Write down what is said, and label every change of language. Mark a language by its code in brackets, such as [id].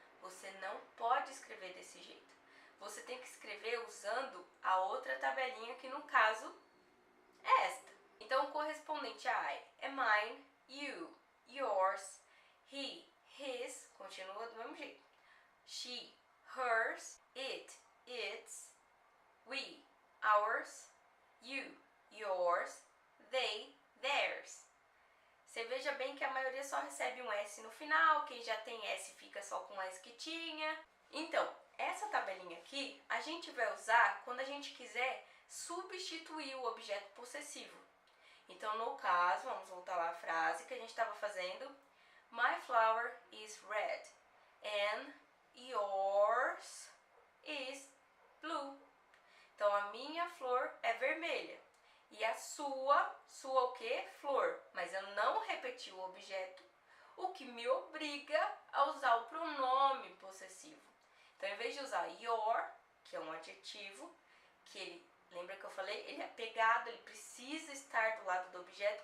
[pt] Você não pode escrever desse jeito. Você tem que escrever usando a outra tabelinha, que no caso é esta. Então o correspondente a I é mine, you, yours, he, his, continua do mesmo jeito. [en] She, hers, it, its, we, ours, you, yours, they, theirs. [pt] Você veja bem que a maioria só recebe um S no final, quem já tem S fica só com o S que tinha. Então, essa tabelinha aqui a gente vai usar quando a gente quiser substituir o objeto possessivo. Então, no caso, vamos voltar lá à frase que a gente estava fazendo. [en] My flower is red and yours is blue. [pt] Então, a minha flor é vermelha e a sua o quê? Flor. Mas eu não repeti o objeto, o que me obriga a usar o pronome possessivo. Então, em vez de usar your, que é um adjetivo, que ele, lembra que eu falei, ele é pegado, ele precisa estar do lado do objeto.